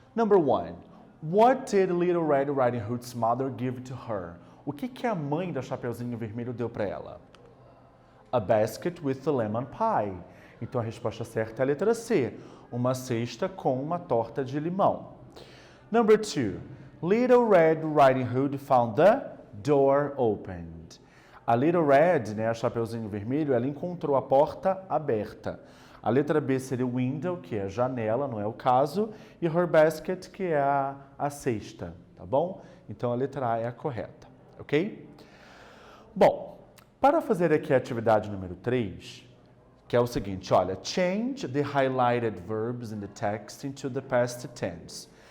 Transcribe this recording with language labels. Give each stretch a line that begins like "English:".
English: Number one, what did Little Red Riding Hood's mother give to her?
Portuguese: O que a mãe da Chapeuzinho Vermelho deu para ela?
English: A basket with the lemon pie.
Portuguese: Então a resposta certa é a letra C, uma cesta com uma torta de limão.
English: Number two, Little Red Riding Hood found the door opened.
Portuguese: A Little Red, né, a Chapeuzinho Vermelho, ela encontrou a porta aberta. A letra B seria window, que é janela, não é o caso, e her basket, que é a cesta, tá bom? Então a letra A é a correta, ok? Bom, para fazer aqui a atividade número 3, que é o seguinte, olha,
English: change the highlighted verbs in the text into the past tense.